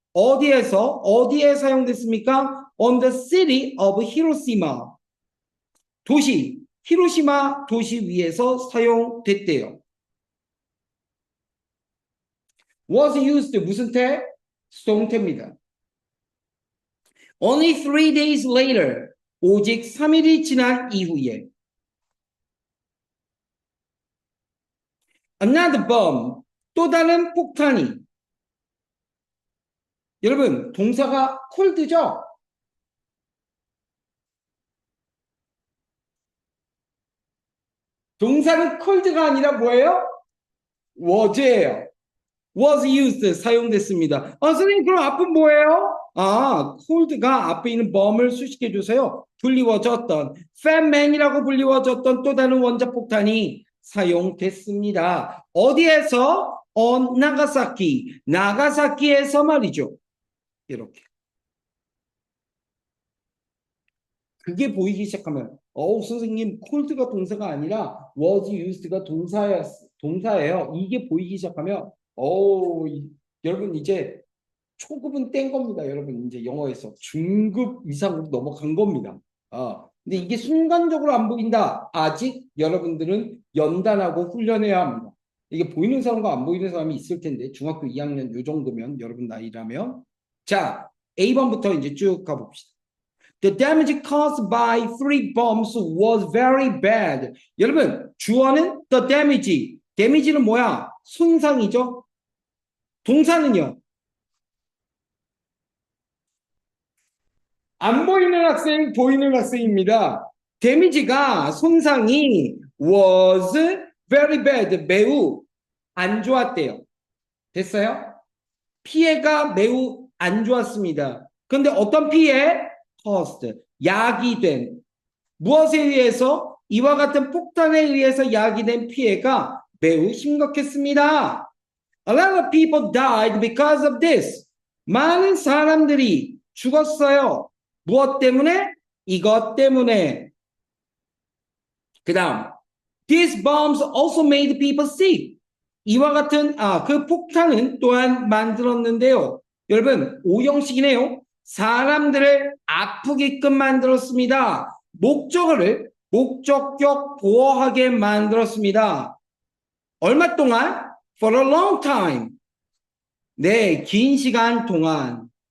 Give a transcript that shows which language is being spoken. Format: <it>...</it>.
<ko>어디에 사용됐습니까?</ko> <en>On the city of Hiroshima</en> <ko>도시 히로시마 도시 위에서 사용됐대요. was used 무슨 태? 수동태입니다.</ko> <en>Only 3 days later</en> <ko>오직 3일이 지난 이후에</ko> <en>another bomb</en> <ko>또 다른 폭탄이. 여러분, 동사가 cold죠? 동사는 cold가 아니라 뭐예요? was예요. was used, 사용됐습니다. 선생님, 그럼 앞은 뭐예요? cold가 앞에 있는 bomb을 수식해 주세요. 불리워졌던, fatman이라고 불리워졌던 또 다른 원자폭탄이 사용됐습니다. 어디에서? 나가사키. 나가사키에서 말이죠. 이렇게. 그게 보이기 시작하면, 선생님, cold가 동사가 아니라 was used가 동사예요. 이게 보이기 시작하면, 여러분 이제 초급은 뗀 겁니다. 여러분 이제 영어에서 중급 이상으로 넘어간 겁니다. 근데 이게 순간적으로 안 보인다. 아직 여러분들은 연단하고 훈련해야 합니다. 이게 보이는 사람과 안 보이는 사람이 있을 텐데 중학교 2학년 요 정도면 여러분 나이라면 자 A번부터 이제 쭉 가봅시다.</ko> <en>The damage caused by three bombs was very bad.</en> <ko>여러분 주어는 the damage. damage는 뭐야? 손상이죠. 동사는요. 안 보이는 학생, 보이는 학생입니다. 데미지가 손상이</ko> <en>was very bad,</en> <ko>매우 안 좋았대요. 됐어요? 피해가 매우 안 좋았습니다. 그런데 어떤 피해? caused, 야기된. 무엇에 의해서? 이와 같은 폭탄에 의해서 야기된 피해가 매우 심각했습니다.</ko> <en>A lot of people died because of this.</en> <ko>많은 사람들이 죽었어요. 무엇 때문에? 이것 때문에. 그 다음,</ko> <en>these bombs also made people sick.</en> <ko>이와 같은 그 폭탄은 또한 만들었는데요. 여러분, 오형식이네요. 사람들을 아프게끔 만들었습니다. 목적격 보호하게 만들었습니다. 얼마 동안?</ko> <en>For a long time.</en> <ko>네, 긴 시간 동안.</ko>